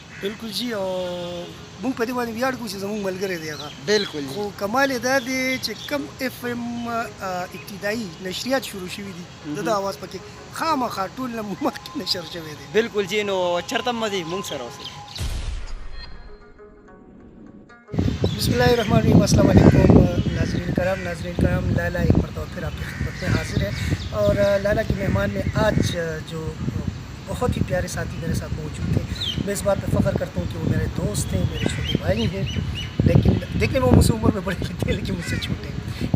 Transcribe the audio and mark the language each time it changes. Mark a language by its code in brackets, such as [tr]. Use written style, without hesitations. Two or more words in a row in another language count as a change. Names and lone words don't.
[ps] بالکل جی او مونږ په دې باندې ویاړ کوو چې زموږ ملګری دی هغه. بالکل خو کمال یې دا دی چې کم اف ام ابتدایي نشریات شروع شوي دي د ده اواز پکې خامخا ټول نه مخکې نشر شوی دی. بالکل جی نو چېرته مه ځئ مونږ سره اوسئ. [ar] بسم اللہ الرحمن الرحیم. [ur] السلام علیکم ناظرین کرام لالا ایک مرتبہ پھر آپ کی خدمت میں حاضر ہے اور لالا کے مہمان میں آج جو بہت ہی پیارے ساتھی میرے ساتھ موجود تھے. میں اس بات پہ فخر کرتا ہوں کہ وہ میرے دوست ہیں, میرے چھوٹے بھائی ہیں, لیکن دیکھنے میں وہ مجھ سے عمر میں بڑے لگتے ہیں لیکن مجھ سے چھوٹے ہیں.